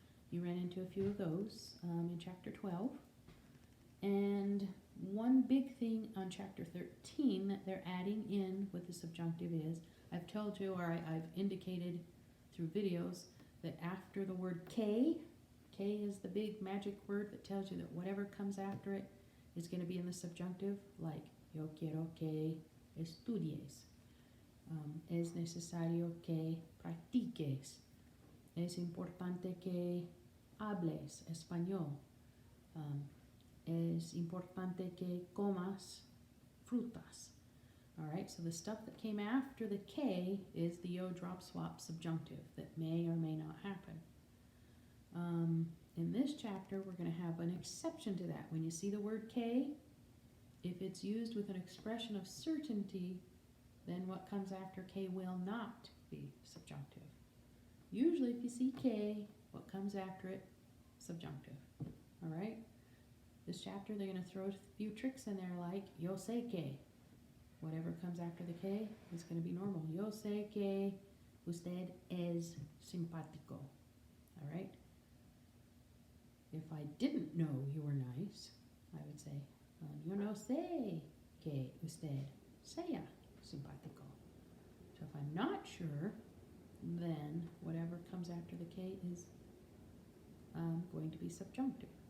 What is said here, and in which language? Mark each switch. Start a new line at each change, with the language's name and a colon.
English: You ran into a few of those in chapter 12. And one big thing on chapter 13 that they're adding in with the subjunctive is, I've told you, or I've indicated through videos, that after the word K is the big magic word that tells you that whatever comes after it is going to be in the subjunctive, like
Spanish: yo quiero que estudies. Es necesario que practiques. Es importante que hables español. Es importante que comas frutas.
English: All right, so the stuff that came after the K is the yo, drop, swap subjunctive that may or may not happen. In this chapter, we're going to have an exception to that. When you see the word K, if it's used with an expression of certainty, then what comes after K will not be subjunctive. Usually, if you see K, what comes after it? Subjunctive. All right? This chapter, they're going to throw a few tricks in there like,
Spanish: yo sé que.
English: Whatever comes after the K is going to be normal.
Spanish: Yo sé que usted es simpático.
English: All right? If I didn't know you were nice, I would say,
Spanish: yo no sé que usted sea simpático.
English: So if I'm not sure, then whatever comes after the K is going to be subjunctive.